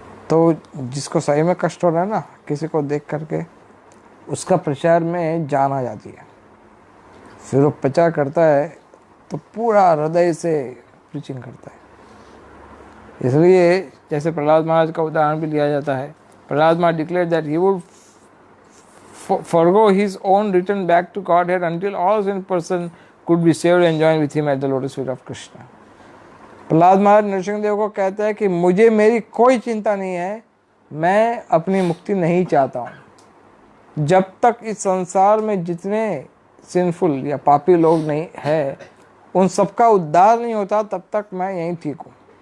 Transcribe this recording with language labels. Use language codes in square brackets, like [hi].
[hi] तो जिसको सही में कष्ट हो रहा है ना किसी को देख करके, उसका प्रचार में जान आ जाती है। फिर वो प्रचार करता है तो पूरा हृदय से प्रीचिंग करता है। इसलिए जैसे प्रहलाद महाराज का उदाहरण भी लिया जाता है। [en] Prahlad Maharaj declare that he would forgo his own return back to Godhead until all sin person could be saved and join with him at the lotus feet of Krishna. [hi] Prahlad महाराज नरसिंहदेव को कहता है कि मुझे मेरी कोई चिंता नहीं है, मैं अपनी मुक्ति नहीं चाहता हूँ। जब तक इस संसार में जितने सिंफुल या पापी लोग नहीं है उन सबका उद्धार नहीं होता तब तक मैं यहीं ठीक हूँ।